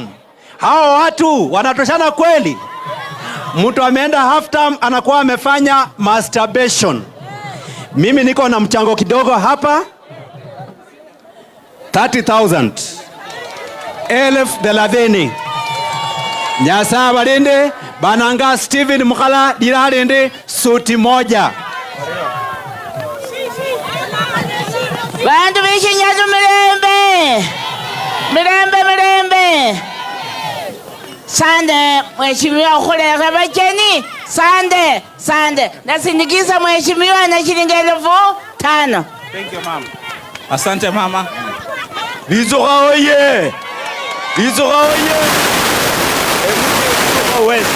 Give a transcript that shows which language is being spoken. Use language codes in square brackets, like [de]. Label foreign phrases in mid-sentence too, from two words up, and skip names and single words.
[sw] Hao watu wanatoshana kweli? Mtu ameenda [en] half term [sw] anakuwa amefanya masturbation. Mimi niko na mchango kidogo hapa 30,000. 30,000. [luy] Nyasa balinde bananga Steven Mukhala diralinde suti moja. Bantu bishinyalu mirembe. Mirembe. Sande mheshimiwa ukuleka bacheni. Sande. [sw] Nasindikiza mheshimiwa na shilingi 5,000. [en] Thank you mama. [sw] Asante mama. [luy] Bizoga oye.